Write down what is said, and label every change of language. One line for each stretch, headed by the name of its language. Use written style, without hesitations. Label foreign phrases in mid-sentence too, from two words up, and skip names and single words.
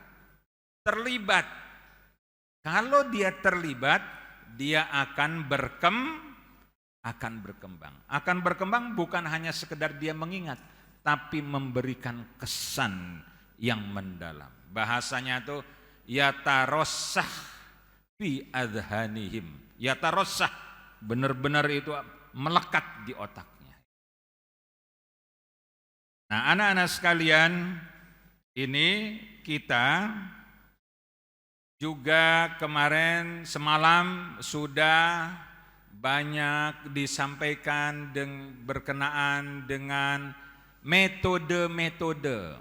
Indonesian: Terlibat. Kalau dia terlibat, dia akan berkembang. Akan berkembang bukan hanya sekedar dia mengingat, tapi memberikan kesan yang mendalam. Bahasanya itu
Arabic: يترسخ في أذهانهم.
Indonesian: Yatarossah, benar-benar itu melekat di otaknya. Nah, anak-anak sekalian, ini kita juga semalam sudah banyak disampaikan berkenaan dengan metode-metode.